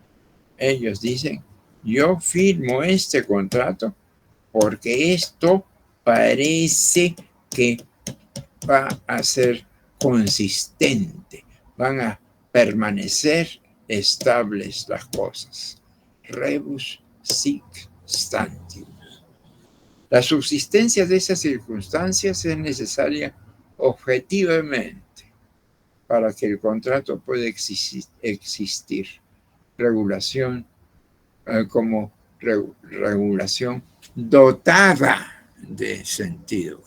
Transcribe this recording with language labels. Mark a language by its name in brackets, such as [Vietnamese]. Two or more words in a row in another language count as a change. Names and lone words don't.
[Spanish] Ellos dicen, yo firmo este contrato porque esto parece que va a ser consistente, van a permanecer estables las cosas. [Latin] Rebus sic stantibus. [Spanish] La subsistencia de esas circunstancias es necesaria objetivamente para que el contrato pueda existir. Regulación como regulación dotada de sentido.